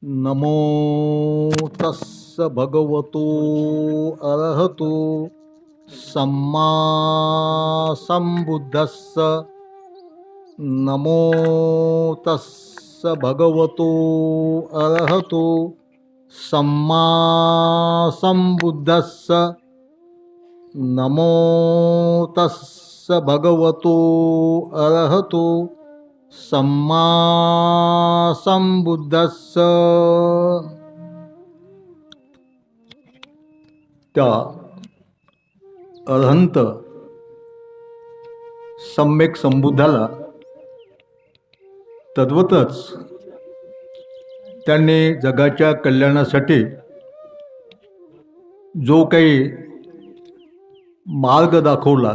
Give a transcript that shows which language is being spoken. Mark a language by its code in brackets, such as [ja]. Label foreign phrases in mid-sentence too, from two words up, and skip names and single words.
[pi] नमो तस्स भगवतो अरहतो सम्मा संबुद्धस्स नमो तस्स भगवतो अरहतो सम्मा संबुद्धस्स नमो तस्स भगवतो अरहतो सम्मा संबुद्धस्स. [mr] त्या अरहंत सम्यक संबुद्धाला तद्वतच त्यांनी जगाच्या कल्याणासाठी जो काही मार्ग दाखवला,